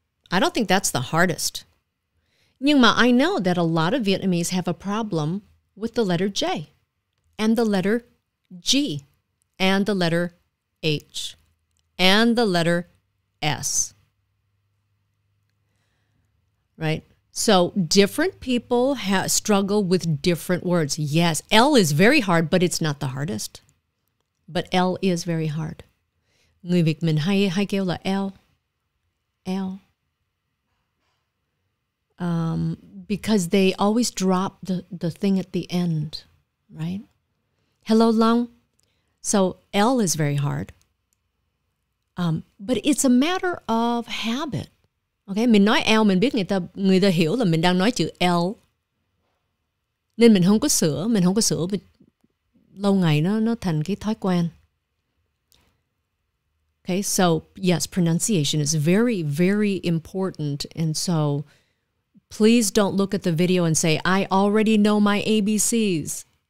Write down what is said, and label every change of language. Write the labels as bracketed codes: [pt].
[en] I don't think that's the hardest. Nhưng mà I know that a lot of Vietnamese have a problem with the letter J and the letter G and the letter H and the letter S. Right? So different people struggle with different words. Yes, L is very hard, but it's not the hardest. But L is very hard. [vi] Người Việt mình hay kêu là L. L. [en] because they always drop the thing at the end, right? Hello, Long. So L is very hard. But it's a matter of habit. [vi] Okay, mình nói L, mình biết người ta hiểu là mình đang nói chữ L. Nên mình không có sửa, lâu ngày nó thành cái thói quen. [en] Okay, so yes, pronunciation is very, very important. And so please don't look at the video and say, I already know my ABCs.